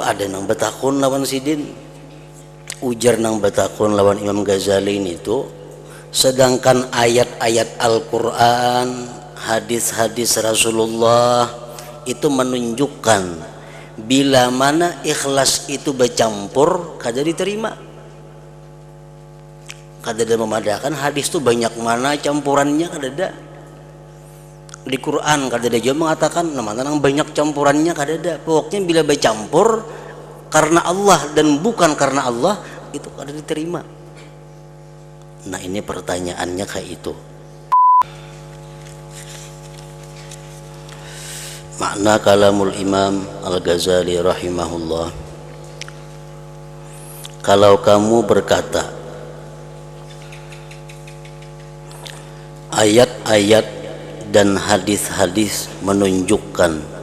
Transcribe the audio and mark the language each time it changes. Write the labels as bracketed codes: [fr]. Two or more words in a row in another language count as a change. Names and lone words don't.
[bjn] ada nang betakun lawan sidin, ujar nang betakun lawan Imam Ghazali ini tuh, sedangkan ayat-ayat Al-Quran, hadis-hadis Rasulullah itu menunjukkan bila mana ikhlas itu bercampur kada diterima, kada ada memadakan. Hadis tuh banyak mana campurannya kada ada. Di Quran kada ada juga mengatakan mana nang banyak campurannya kada ada. Pokoknya bila bercampur karena Allah dan bukan karena Allah itu kada diterima. Nah ini pertanyaannya kayak itu. [ar] Makna kalamul [id] Imam Al-Ghazali rahimahullah, kalau kamu berkata ayat-ayat dan hadis-hadis menunjukkan